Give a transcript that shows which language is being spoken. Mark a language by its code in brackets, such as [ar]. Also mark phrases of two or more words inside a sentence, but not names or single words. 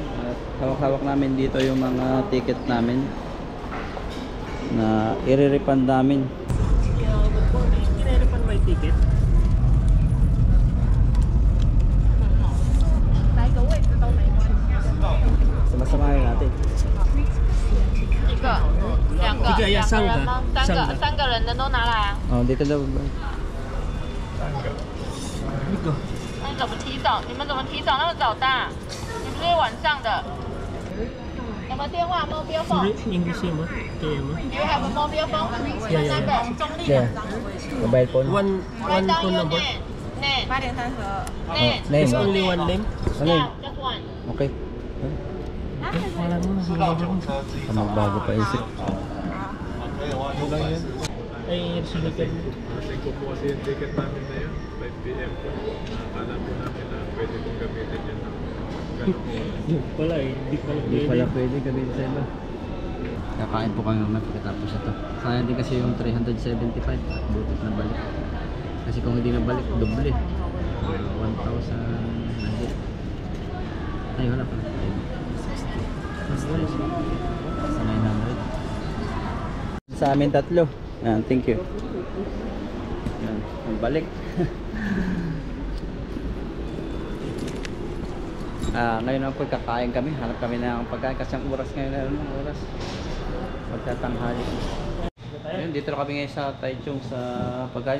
[tl] At hawak-hawak namin dito yung mga ticket namin na i-refund namin. Kinirefund mo yung ticket? Sama-samahin natin. [zh] 一个、两个、一个要两个人 3个吗？三个人的都拿来啊。 [tl] Oh, dito daw. [zh] 那你怎么提早？你们怎么提早那么早到？你不是晚上的？有没有电话 [en] mobile phone？ [tl] English mo? Kaya mo? [en] You have a mobile phone? Yeah, yeah. Number? Yeah. Mobile phone. One Write down phone your number? name. Name. Oh, Name. name. There's only one name? [tl] Ano yun? [en] Yeah, just one. Okay. [tl] Wala mo. Magbago pa isip. Ay, sige ka. Kasi ko po kasi yung ticket namin na yun, 5 PM po. Akala po namin na pwede kong gamitin yun. Ganun po. Wala eh. Hindi pala pwede gamitin sa iba. Kakain po kami mamaya pagkatapos ito. Sayang din kasi yung 375 at butot na balik. Kasi kung hindi na balik, doble. 1,000 nandit. Ay, wala pa. 60. Sa 900. Sa amin tatlo. Yan, [en] thank you. [tl] Yan, ang balik. Ngayon ang pagkakain kami, hanap kami ng pagkain kasi ang oras ngayon, anong oras? Pagkatanghali. Ayun, dito na kami ngayon sa Taichung sa pagkain.